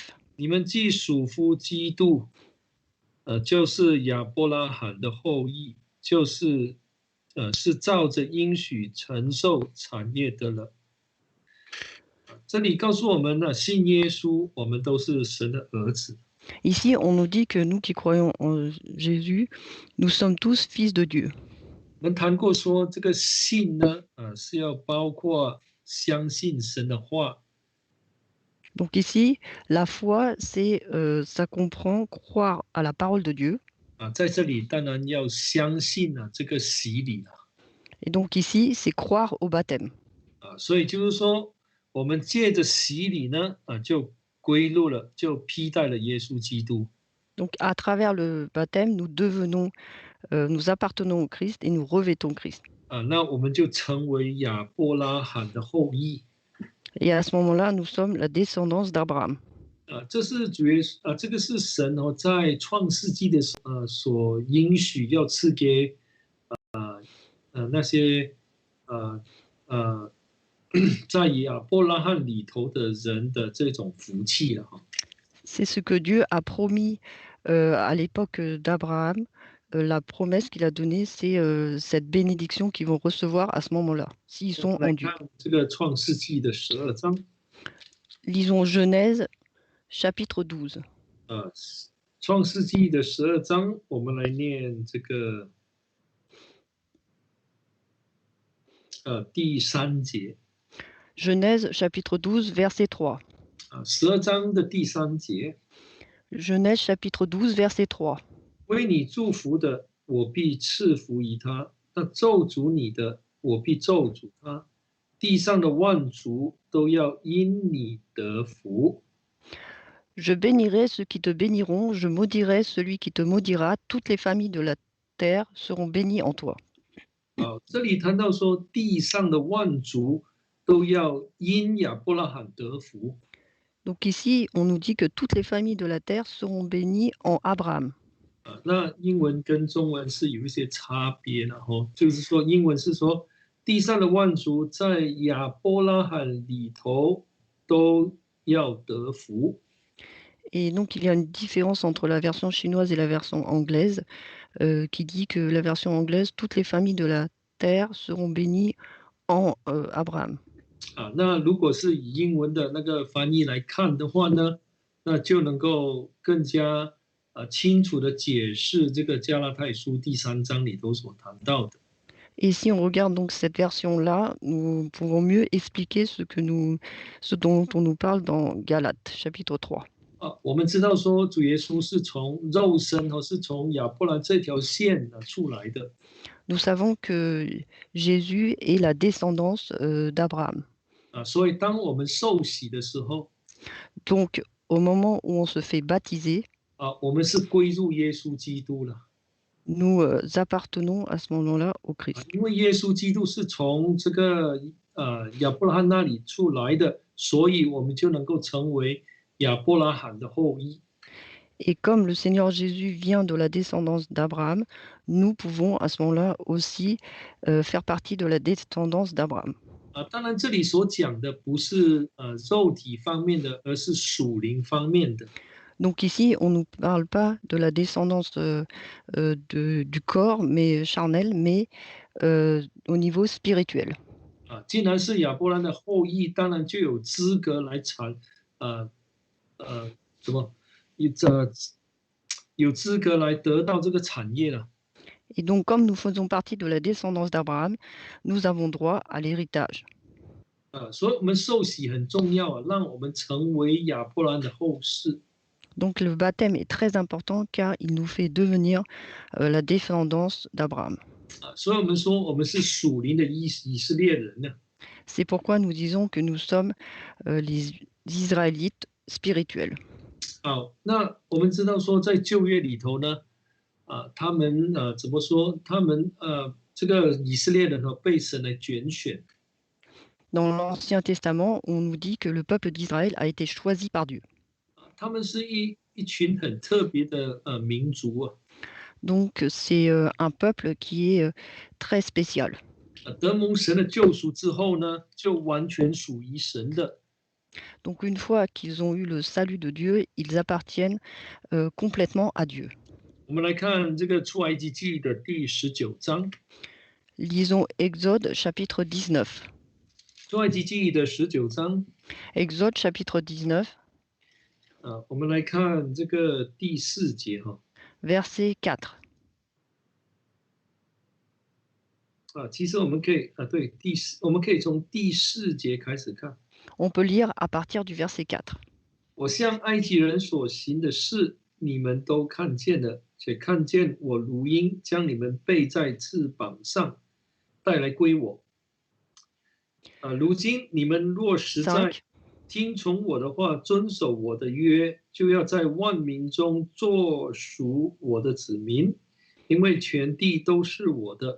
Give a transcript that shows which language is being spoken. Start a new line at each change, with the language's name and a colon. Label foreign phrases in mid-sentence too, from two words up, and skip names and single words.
Chinese: 你们既属乎基督，就是亚伯拉罕的后裔，就是是照着应许承受产业的了。这里告诉我们呢，信耶稣，我们都是神的儿子。
French: Ici, on nous dit que nous qui croyons en Jésus, nous sommes tous fils de Dieu.
Chinese: 我们谈过说，这个信呢，是要包括相信神的话。
French: Donc ici, la foi, ça comprend croire à la parole de Dieu.
Chinese: 在这里当然要相信这个洗礼。
French: Et donc ici, c'est croire au baptême.
Chinese: 所以就是说，我们借着洗礼呢，就归入了，就披戴了耶稣基督。
French: Donc à travers le baptême, nous appartenons au Christ et nous revêtons Christ.
Chinese: 那我们就成为亚伯拉罕的后裔。
French: Et à ce moment-là, nous sommes la descendance d'Abraham.
Chinese: 这个是神在创世纪的所应许要赐给那些在亚伯拉罕里头的人的这种福气了。
French: C'est ce que Dieu a promis à l'époque d'Abraham. La promesse qu'il a donnée, c'est cette bénédiction qu'ils vont recevoir à ce moment-là, s'ils sont en Dieu.
Chinese: 这个创世纪的12章。
French: Lisons Genèse chapitre 12.
Chinese: 创世纪的12章，我们来念这个第3节。
French: Genèse chapitre 12, verset 3.
Chinese: 12 章的第3节。
French: Genèse chapitre 12, verset 3.
Chinese: 为你祝福的，我必赐福于他；那咒诅你的，我必咒诅他。地上的万族都要因你得福。
French: Je bénirai ceux qui te béniront, je maudirai celui qui te maudira. Toutes les familles de la terre seront bénies en toi.
Chinese: 这里谈到说，地上的万族都要因亚伯拉罕得福。
French: Donc ici, on nous dit que toutes les familles de la terre seront bénies en Abraham.
Chinese: 那英文跟中文是有一些差别的就是说，英文是说地上的万族在亚伯拉罕里头都要得福。
French: Et donc, il y a une différence entre la version chinoise et la version anglaise qui dit que la version anglaise, toutes les familles de la terre seront bénies en Abraham.
Chinese: 那如果是以英文的那个翻译来看的话呢，那就能够更加清楚的解释这个加拉太书第3章里头所谈到的。
French: Et si on regarde donc cette version-là, nous pourrons mieux expliquer ce dont on nous parle dans Galates, chapitre 3.
Chinese: 我们知道说主耶稣是从肉身和是从亚伯兰这条线出来的。
French: Nous savons que Jésus est la descendance d'Abraham.
Chinese: 所以当我们受洗的时候，
French: Donc, au moment où on se fait baptiser,
Chinese: 我们是归入耶稣基督了。
French: nous appartenons à ce moment-là au Christ.
Chinese: 因为耶稣基督是从这个亚伯拉罕那里出来的，所以我们就能够成为亚伯拉罕的后裔。
French: Et comme le Seigneur Jésus vient de la descendance d'Abraham, nous pouvons à ce moment-là aussi faire partie de la descendance d'Abraham.
Chinese: 当然这里所讲的不是肉体方面的，而是属灵方面的。
French: Donc ici, on ne nous parle pas de la descendance du corps, mais charnel, mais au niveau spirituel.
Chinese: 既然是亚伯兰的后裔，当然就有资格来有资格来得到这个产业了。
French: Et donc, comme nous faisons partie de la descendance d'Abraham, nous avons droit à l'héritage.
Chinese: 所以我们受洗很重要让我们成为亚伯兰的后世。
French: Donc le baptême est très important car il nous fait devenir la descendance d'Abraham.
Chinese: 所以我们说我们是属灵的以色列人呢。
French: C'est pourquoi nous disons que nous sommes les Israélites spirituels.
Chinese: 那我们知道说在旧约里头呢，他们怎么说？他们这个以色列人被神来拣选。
French: Dans l'Ancien Testament, on nous dit que le peuple d'Israël a été choisi par Dieu.
Chinese: 他们是一群很特别的民族。
French: Donc c'est un peuple qui est très spécial.
Chinese: 得蒙神的救赎之后呢，就完全属于神的。
French: Donc une fois qu'ils ont eu le salut de Dieu, ils appartiennent complètement à Dieu.
Chinese: 我们来看这个出埃及记的第19章。
French: Lisons Exode chapitre 19.
Chinese: 出埃及记的19章。
French: Exode chapitre 19.
Chinese: 我们来看这个第4节
French: Verset 4.
Chinese: 其实我们可以我们可以从第4节开始看。
French: On peut lire à partir du verset 4.
Chinese: 我向埃及人所行的事，你们都看见了，且看见我如鹰将你们背在翅膀上，带来归我。如今你们若实在听从我的话，遵守我的约，就要在万民中做属我的子民，因为全地都是我的。